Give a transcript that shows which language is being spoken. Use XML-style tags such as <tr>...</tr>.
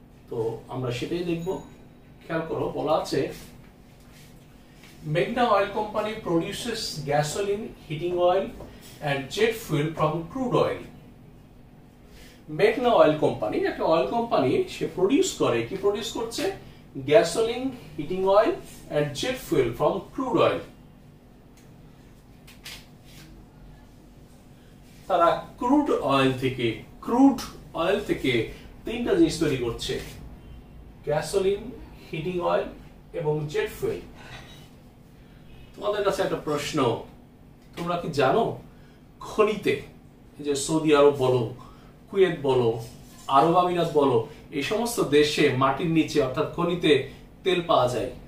<bn>তো আমরা সেটাই দেখব। খেয়াল করো, বলা আছে মেঘনা oil company</bn> <en>Produces gasoline, heating oil and jet fuel from crude oil.</en> <bn>মেঘনা অয়েল কোম্পানি একটা অয়েল কোম্পানি, সে প্রডিউস করে, কি প্রডিউস করছে?</bn> <en>Gasoline, heating oil and jet fuel from crude oil.</en> <bn>তারা ক্রুড অয়েল থেকে তিনটা জিনিস তৈরি করছে: গ্যাসোলিন, হিটিং অয়েল এবং জেট ফুয়েল। তোমাদের কাছে একটা প্রশ্ন, তোমরা কি জানো খনিতে, যে সৌদি আরব বলো, কুয়েত বলো, আরব আমিরাত বলো, এই সমস্ত দেশে মাটির নিচে অর্থাৎ খনিতে তেল পাওয়া যায়।</bn>